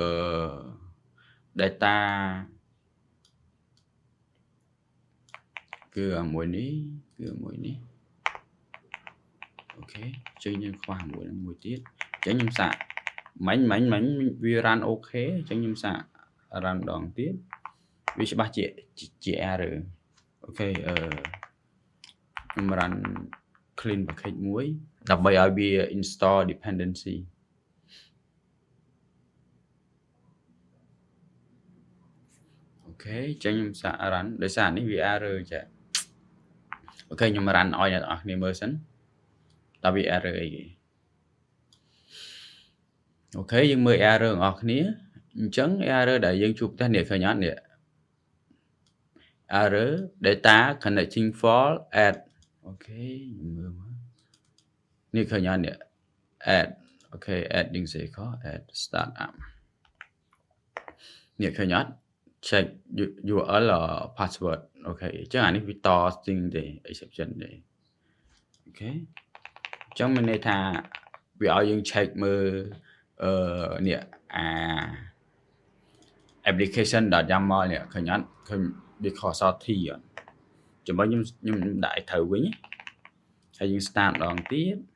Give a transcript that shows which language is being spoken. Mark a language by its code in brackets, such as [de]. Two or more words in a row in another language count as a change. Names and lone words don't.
[km] data គឺមួយនេះអូខេអញ្ចឹងយើងខ្វះមួយទៀតអញ្ចឹងខ្ញុំសាកមិញវា run អូខេអញ្ចឹងខ្ញុំសាក run ដងទៀតវាច្បាស់ជា error អូខេខ្ញុំ [en] run clean package [km] មួយដើម្បីឲ្យវា [en] install dependency [km] អូខេអញ្ចឹងខ្ញុំសាក run ដោយសារនេះវា error ចាអូខេខ្ញុំ run ឲ្យអ្នកនរគ្នាមើលសិនតើវា error អីគេ អូខេយើងមើល error របស់អ្នកគ្នាអញ្ចឹង error ដែលយើងជួបផ្ទះនេះឃើញអត់នេះ [en] error data connecting fault add [km] អូខេមើលនេះឃើញអត់នេះ add អូខេ [en] adding cycle add startup [km] នេះឃើញអត់ [en] check URL or password [km] អូខេអញ្ចឹងអានេះវាត string ទេ exception ទេអូខេអញ្ចឹងមានន័យថាវាឲ្យយើង check មើលនេះ application.yaml នេះឃើញអត់ឃើញវាខុសអត់ t អត់ចាំបើខ្ញុំដាក់ឲ្យត្រូវវិញហើយយើង start ម្ដងទៀត